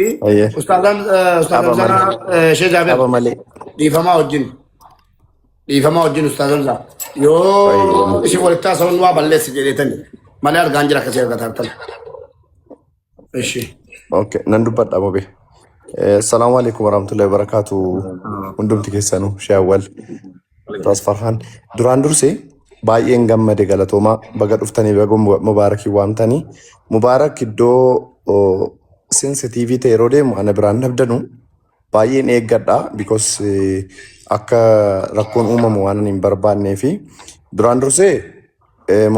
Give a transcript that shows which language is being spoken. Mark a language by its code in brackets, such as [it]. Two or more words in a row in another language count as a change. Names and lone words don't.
[om] Ayyee. Ustaazan sana Shee Jaaber Aba malee. dhiifamaa wajjin ustaazan sana yoo isin walitti haasawun waa balleessi jedheetani malee argaan jira akkasii argataa tan. Ishi. Okay, nan dubbadha mobe. [ar] السلام عليكم ورحمة الله وبركاته. [om] Hundumti keessanuu shaawwal. Ras Farhan. Duraan dursee baay'een gammade galatooma baga dhuftanii baga mubaarakii waamtanii. Mubaarak iddoo sensitivii ta'e yeroo deemu ana biraan nabdanu baay'een eeggadha because akka rakkoon uumamu waan hin barbaannee fi duraan dursee